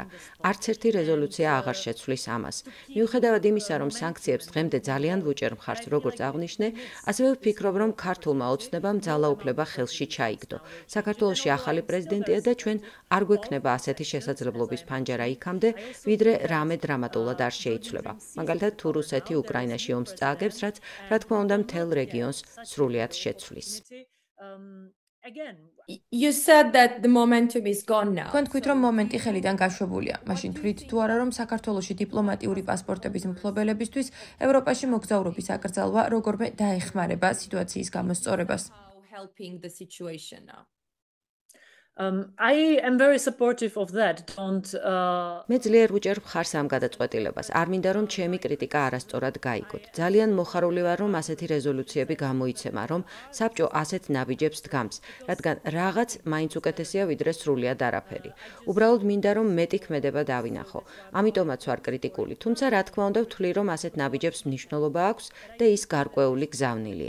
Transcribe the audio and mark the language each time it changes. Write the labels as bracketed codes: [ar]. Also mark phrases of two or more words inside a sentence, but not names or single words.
[ka] არც ერთი რეზოლუცია აღარ შეცვლის ამას. მიუხედავად იმისა, რომ სანქციებს დღემდე ძალიან ვუჭერ მხარს, როგორც აღნიშნე, ასევე ვფიქრობ, რომ ქართულმა ოცნებამ ძალაუფლება ხელში ჩაიგდო. საქართველოში ახალი პრეზიდენტია და ჩვენ არ გვექნება ასეთი შესაძლებლობის ფანჯარა იქამდე, ვიდრე რამე დრამატულად არ შეიცვლება. მაგალითად, თუ რუსეთი უკრაინაში ომს წააგებს, რაც რა თქმა უნდა მთელ რეგიონს სრულიად შეცვლის. [en] You said that the momentum is gone now. [ka] თქვენ თქვით, რომ მომენტი ხელიდან გაშვებულია. მაშინ თვლით თუ არა, რომ საქართველოში დიპლომატიური პასპორტების მფლობელებისთვის ევროპაში მოგზაურობის აკრძალვა როგორმე დაეხმარება სიტუაციის გამოსწორებას. [en] Helping the situation now. I am very supportive of that. [ka] მე ძლიერ ვუჭერ მხარს ამ გადაწყვეტილებას. არ მინდა რომ ჩემი კრიტიკა არასწორად გაიგოთ. ძალიან მოხარული ვარ, რომ ასეთი რეზოლუციები გამოიცემა, რომ საბჭო ასეთ ნაბიჯებს დგამს, რადგან რაღაც მაინც უკეთესია ვიდრე სრულიად არაფერი. უბრალოდ მინდა რომ მეტი ქმედება დავინახო. ამიტომაც ვარ კრიტიკული, თუმცა რა თქმა უნდა ვთვლი, რომ ასეთ ნაბიჯებს მნიშვნელობა აქვს და ის გარკვეული გზავნილია.